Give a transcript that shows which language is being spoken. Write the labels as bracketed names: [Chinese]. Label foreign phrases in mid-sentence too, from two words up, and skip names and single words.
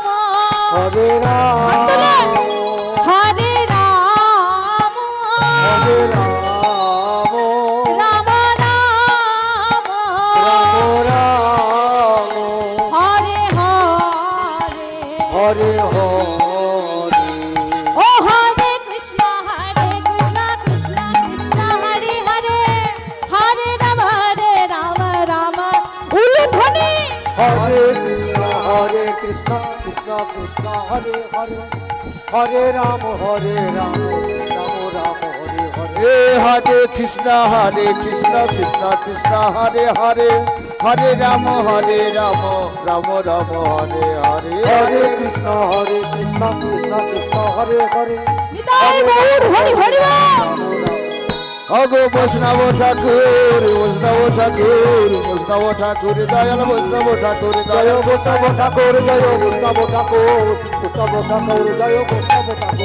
[Sanskrit] हरे राम, হরে রাম, हरे राम, রাম রাম, राम राम, হরে হরে। हरे हरे. ও হরে কৃষ্ণ, কৃষ্ণ কৃষ্ণ, হরে হরে, হরে রাম, রাম উলুধ্বনি। हरे कृष्ण, कृष्ण कृष्ण, हरे हरे. हरे राम, राम राम, हरे हरे. हरे कृष्ण, कृष्ण कृष्ण, हरे हरे. হরে রাম রাম রাম হরে হরে হরে কৃষ্ণ কৃষ্ণ কৃষ্ণ হরে হরে [Bangla] নিতাই গৌর হরি হরি বল। অগো বৈষ্ণব ঠাকুর দয়াল বৈষ্ণব ঠাকুর জয় বৈষ্ণব ঠাকুর জয় বৈষ্ণব ঠাকুর বৈষ্ণব ঠাকুর জয় বৈষ্ণব ঠাকুর